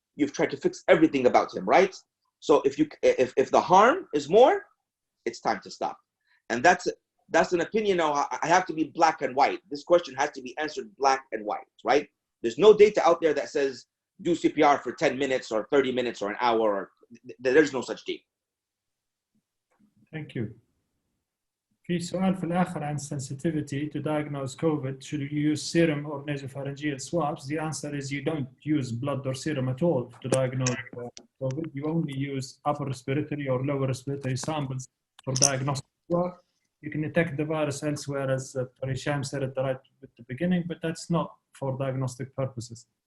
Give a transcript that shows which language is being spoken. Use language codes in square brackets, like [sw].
[en] You've tried to fix everything about him, right? So if the harm is more, it's time to stop. And that's an opinion. Now, I have to be black and white. This question has to be answered black and white, right? There's no data out there that says do CPR for 10 minutes or 30 minutes or an hour. Or there's no such data. Thank you. [ar] في سؤال في الآخر عن [en] sensitivity to diagnose COVID. Should you use serum or nasopharyngeal swabs? The answer is you don't use blood or serum at all to diagnose COVID. You only use upper respiratory or lower respiratory samples for diagnostic work. You can detect the virus elsewhere, as Dr. Hisham said at the beginning, but that's not for diagnostic purposes.